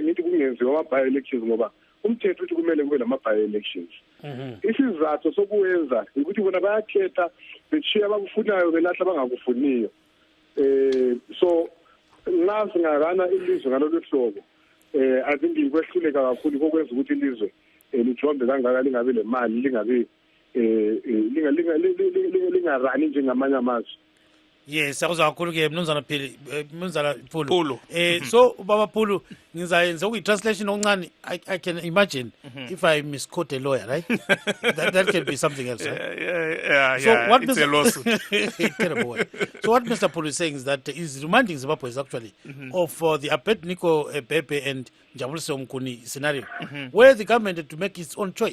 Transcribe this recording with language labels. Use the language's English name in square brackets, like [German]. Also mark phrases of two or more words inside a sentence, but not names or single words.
[North Ndebele] ngithi kungenziwa ama-by-elections ngoba umthetho uthi kumele kube nama-by-elections isizathu sokuwenza ukuthi bona bayakhetha beshiya abakufunayo belahla abangakufuniyo so nxa singakana ilizwe ngalolu hlobo [English] I think [North Ndebele] kwehluleka kakhulu kokwenza ukuthi ilizwe lijombe kangaka lingabi le mali lingabi lingarani njengamanye amazwe. Yes, akuzwa kakhulu ke mnumzana Pulu. So Baba Pulu ngizayenza translation oncane. [English] I can imagine if I misquote a lawyer, right? that can be something else, right? Yeah. So what it's a lawsuit. Terrible. So what Mr. Pulu is saying is that he's reminding Zimbabweans actually of the Abednego Pepe and Njabuliso Mkhuni scenario, where the government had to make its own choice.